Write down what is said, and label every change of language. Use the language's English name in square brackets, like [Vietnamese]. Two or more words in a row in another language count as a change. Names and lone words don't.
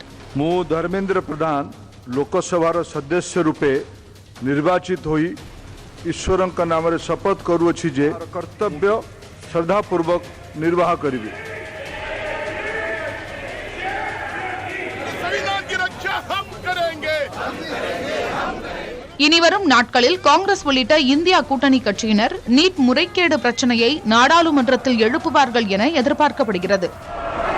[Odia] ମୁଁ ଧର୍ମେନ୍ଦ୍ର ପ୍ରଧାନ ଲୋକସଭାର ସଦସ୍ୟ ରୂପେ ନିର୍ବାଚିତ ହୋଇ ଈଶ୍ୱରଙ୍କ ନାମରେ ଶପଥ କରୁଅଛି ଯେ କର୍ତ୍ତବ୍ୟ ଶ୍ରଦ୍ଧାପୂର୍ବକ ନିର୍ବାହ କରିବି। [Tamil] இனிவரும் நாட்களில் காங்கிரஸ் உள்ளிட்ட இந்தியா கூட்டணி கட்சியினர் நீட் முறைகேடு பிரச்சினையை நாடாளுமன்றத்தில் எழுப்புவார்கள் என எதிர்பார்க்கப்படுகிறது.